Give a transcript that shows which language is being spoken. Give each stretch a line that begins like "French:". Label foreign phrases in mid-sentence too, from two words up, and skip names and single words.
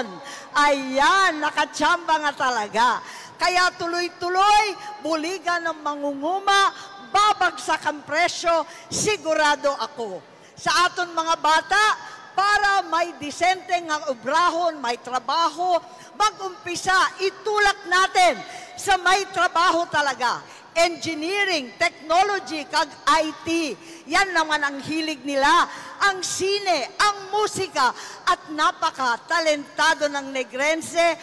Filipino: Ayan, nakatsamba nga talaga. Kaya tuloy-tuloy, buligan ng mangunguma, magbabagsak ang presyo, sigurado ako.
Hiligaynon: Sa aton mga bata, para may disente nga obrahon, may trabaho, mag-umpisa,
Filipino: itulak natin sa may trabaho talaga.
English: Engineering, technology, kag IT.
Filipino: Yan naman ang hilig nila. Ang sine, ang musika, at napaka-talentado ng Negrense.